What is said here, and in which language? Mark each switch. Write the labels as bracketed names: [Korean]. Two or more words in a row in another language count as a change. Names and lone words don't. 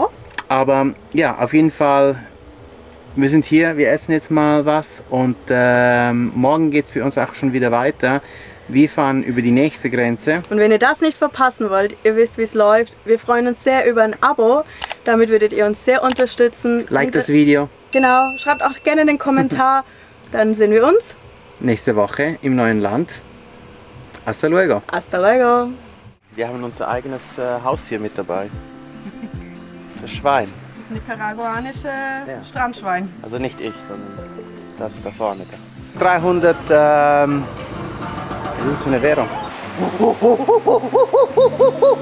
[German] Aber ja, auf jeden Fall, wir sind hier, wir essen jetzt mal was und morgen geht es für uns auch schon wieder weiter. Wir fahren über die nächste Grenze. Und wenn ihr das nicht verpassen wollt, ihr wisst, wie es läuft. Wir freuen uns sehr über ein Abo. Damit würdet ihr uns sehr unterstützen. Like das Video. Genau. Schreibt auch gerne einen Kommentar. Dann sehen wir uns Nächste Woche im neuen Land. [Spanish] Hasta luego. Hasta luego. [German] Wir haben unser eigenes Haustier mit dabei. Das Schwein. Das ist nicaraguanische Strandschwein. Also nicht ich, sondern das da vorne. 300, was ist das für eine Währung?